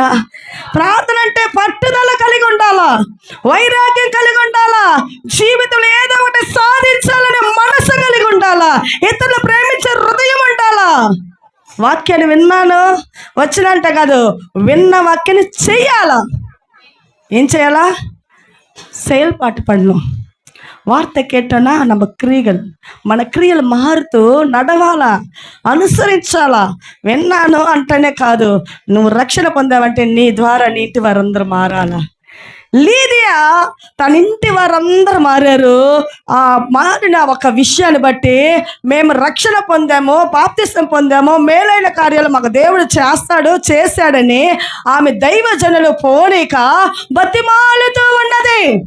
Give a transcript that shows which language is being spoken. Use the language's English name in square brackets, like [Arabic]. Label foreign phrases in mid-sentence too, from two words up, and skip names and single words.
[Telugu] ప్రార్థన అంటే పట్టుదల కలిగి ఉండాలా, వైరాగ్యం కలిగి ఉండాలా, జీవితంలో ఏదో ఒకటి సాధించాలనే మనసు కలిగి ఉండాలా, ఇతరులు ప్రేమించే హృదయం ఉండాలా. వాక్యాన్ని విన్నాను వచ్చినంట కాదు, విన్న వాక్యాన్ని చెయ్యాలా. ఏం చేయాలా? [Tamil] செயல்பாட்டு பண்ணணும். வார்த்தை கேட்டோன்னா நம்ம [Telugu] క్రియలు, మన క్రియలు మారుతూ నడవాలా, అనుసరించాలా. విన్నాను అంటేనే కాదు, నువ్వు రక్షణ పొందావంటే నీ ద్వారా నీ ఇంటి వారందరూ మారాలా. లీదియా తన ఇంటి వారందరూ మారారు. ఆ మారిన ఒక విషయాన్ని బట్టి మేము రక్షణ పొందాము, బాప్తిసం పొందాము, మేలైన కార్యాలు మాకు దేవుడు చేశాడని ఆమె దైవజనులు పోనీక బతిమాలుతూ ఉన్నది.